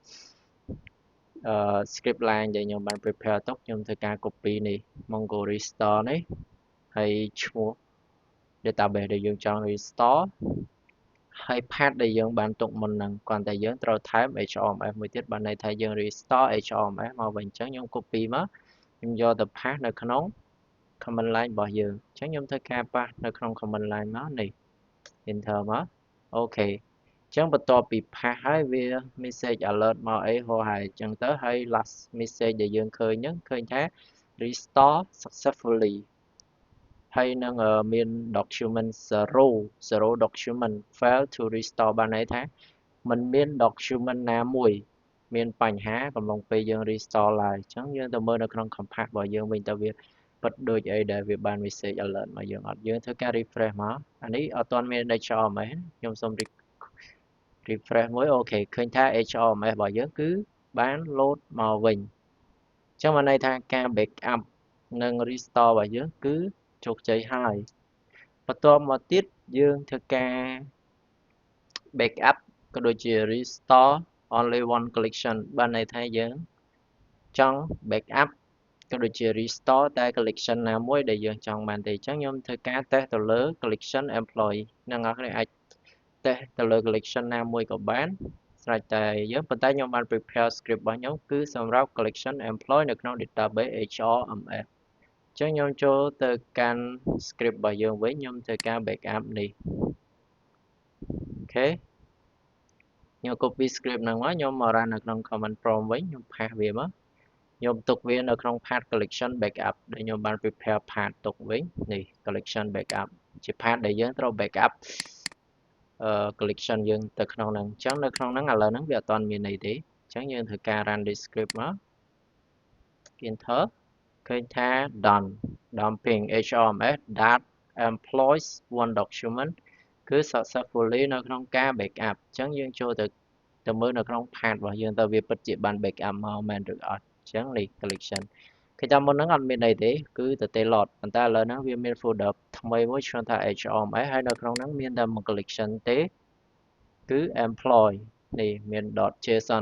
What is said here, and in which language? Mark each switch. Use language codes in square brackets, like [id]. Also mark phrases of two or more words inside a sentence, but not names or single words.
[en] script line [km] ដែលខ្ញុំបាន prepare ទុកខ្ញុំធ្វើការ copy នេះ [en] Mongo restore [km] នេះហើយឈ្មោះ database ដែលយើងចង់ restore ហើយ path ដែលយើងបានទុកមុនហ្នឹងគ្រាន់តែយើងត្រូវថែម HRMS មួយទៀតបានន័យថាយើង restore HRMS មកវិញអញ្ចឹងខ្ញុំ copy មកខ្ញុំយកទៅ path នៅក្នុង [en] command line [km] របស់យើងអញ្ចឹងខ្ញុំធ្វើការ path នៅក្នុង [en] command line [km] មកនេះ enter មកអូខេអញ្ចឹងបន្ទាប់ពី path ហើយវា [en] message alert [km] មកអីហោហែអញ្ចឹងទៅហើយ [en] last message [km] ដែលយើងឃើញហ្នឹងឃើញថា [en] restore successfully [km] ហើយនឹងមាន [en] document 0 document fail to restore [km] បានន័យថាมันមាន document ណាមួយមានបញ្ហា កំឡុងពេលយើង restore ឡើយអញ្ចឹងយើងទៅមើលនៅក្នុង compass របស់យើងវិញតើវាពិតដូចអីដែលវាបាន [en] message alert [km] មកយើងអត់យើងធ្វើការ refresh មកអានេះអត់ទាន់មាន HRMS ខ្ញុំសូម refresh មួយអូខេឃើញថា HRMS របស់យើងគឺបាន load មកវិញអញ្ចឹងបានន័យថាការ backup និង restore របស់យើងគឺ ជោគជ័យហើយបន្ទាប់មកទៀតយើងធ្វើការ backup ក៏ដូចជា [en] restore only one collection [km] បានន័យថាយើងច ង់ backup ក៏ដូចជា restore តែ collection ណាមួយដែលយើងចង់បានទេអញ្ចឹងខ្ញុំធ្វើការ test ទៅលើ [en] collection employee [km] អ្នកនរគ្នាអាច test ទៅលើ collection ណាមួយក៏បានស្រេចតែយើងប៉ុន្តែខ្ញុំបាន [en] prepare script [km] របស់ខ្ញុំគឺសម្រាប់ [en] collection employee [km] នៅក្នុង [en] database HRMS [km] អញ្ចឹងខ្ញុំចូលទៅកាន់ script របស់យើងវិញខ្ញុំធ្វើការ backup នេះអូខេ ខ្ញុំ [en] copy script [km] ហ្នឹងមកខ្ញុំមក run នៅក្នុង [en] command prompt [km] វិញខ្ញុំ pass វាមកខ្ញុំទុកវានៅក្នុង [en] path collection backup [km] ដែលខ្ញុំបាន [en] prepare path [km] ទុកវិញនេះ [en] collection backup [km] ជា path ដែលយើងត្រូវ [en] backup collection [km] យើងទៅក្នុងហ្នឹងអញ្ចឹងនៅក្នុងហ្នឹងឥឡូវហ្នឹង វាអត់ទាន់មានអីទេអញ្ចឹងយើងធ្វើការ [en] run this script [km] មក enter ឃើញថា [en] done dumping hrms that employs one document [km] គឺ successfully នៅក្នុងការ backup អញ្ចឹងយើងចូលទៅមើលនៅក្នុង path របស់យើងតើវាពិតជាបាន backup មកមែនឬអត់អញ្ចឹងនេះ collection គឺតាមមុនហ្នឹងអត់មានអីទេគឺទៅទេ lot ប៉ុន្តែឥ ឡូវហ្នឹងវាមាន folder ថ្មីមួយឈ្មោះថា hrms ហើយនៅក្នុងហ្នឹងមានតែមួយ collection ទេគឺ employ នេះមាន .json